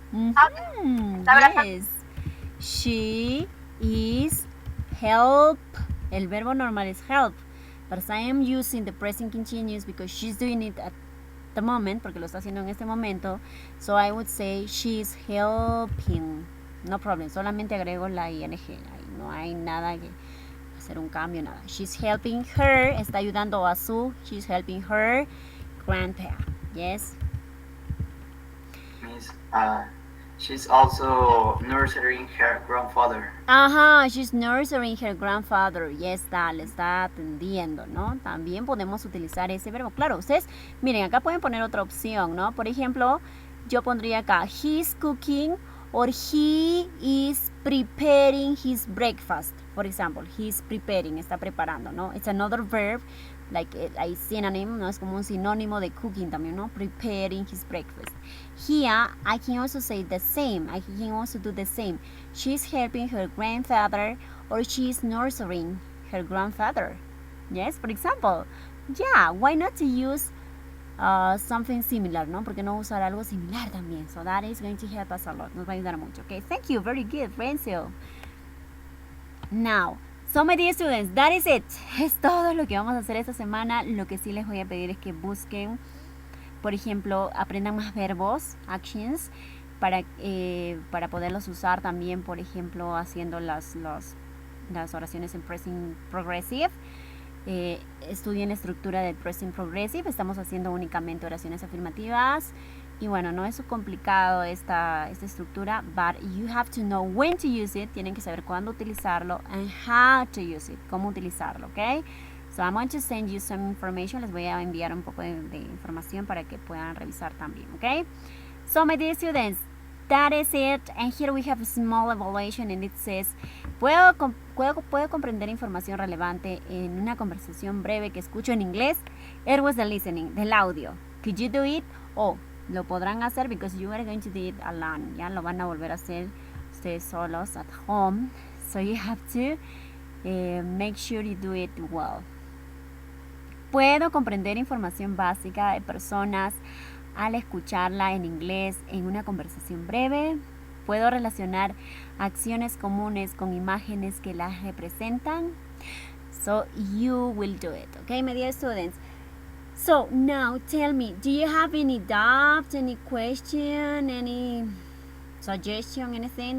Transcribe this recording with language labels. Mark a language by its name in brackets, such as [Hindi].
[English] Yes. She is help. [Spanish] El verbo normal [English] is help. But I am using the present continuous because she's doing it at the moment, [Spanish] porque lo está haciendo en este momento. [English] So I would say she's helping. No problem. [Spanish] Solamente agrego la ing. No hay nada que hacer un cambio, nada. [English] She's helping her. [Spanish] Está ayudando a su. [English] She's helping her grandpa. Yes. Means she's also nurturing her grandfather. She's nurturing her grandfather. [Spanish] Yes, le está atendiendo, ¿no? También podemos utilizar ese verbo. Claro, ustedes, miren, acá pueden poner otra opción, ¿no? Por ejemplo, yo pondría acá, [English] he's cooking or he is preparing his breakfast. For example, he's preparing, [Spanish] está preparando, ¿no? [English] It's another verb, like a synonym, [Spanish] ¿no? Es como un sinónimo de cooking también, ¿no? [English] Preparing his breakfast. Here, I can also say the same. I can also do the same. She's helping her grandfather or she's nurturing her grandfather. Yes, for example. Yeah, why not to use something similar, ¿no? [Spanish] Porque no usar algo similar también. [English] So that is going to help us a lot. [Spanish] Nos va a ayudar mucho. [English] Okay, thank you. Very good, Renzo. Now, so my dear students, that is it. [Spanish] Es todo lo que vamos a hacer esta semana. Lo que sí les voy a pedir es que busquen, por ejemplo, aprendan más verbos, actions, para poderlos usar también, por ejemplo, haciendo las oraciones en present progressive. Estudien la estructura del present progressive. Estamos haciendo únicamente oraciones afirmativas Y bueno, no es complicado esta estructura, [English] but you have to know when to use it. [Spanish] Tienen que saber cuándo utilizarlo [English] and how to use it, [Spanish] cómo utilizarlo, ¿ok? [English] So I'm going to send you some information. [Spanish] Les voy a enviar un poco de información para que puedan revisar también, ¿ok? [English] So my dear students, that is it. And here we have a small evaluation and it says, [Spanish] puedo comprender información relevante en una conversación breve que escucho en inglés. [English] It was the listening, [Spanish] del audio. [English] Could you do it? Oh, [Spanish] lo podrán hacer [English] because you are going to do it alone. [Spanish] Ya lo van a volver a hacer ustedes solos [English] at home. So you have to make sure you do it well. [Spanish] Puedo comprender información básica de personas al escucharla en inglés en una conversación breve. Puedo relacionar acciones comunes con imágenes que las representan. [English] So you will do it. Okay, my dear students. So now tell me, do you have any doubts, any question, any suggestion, anything?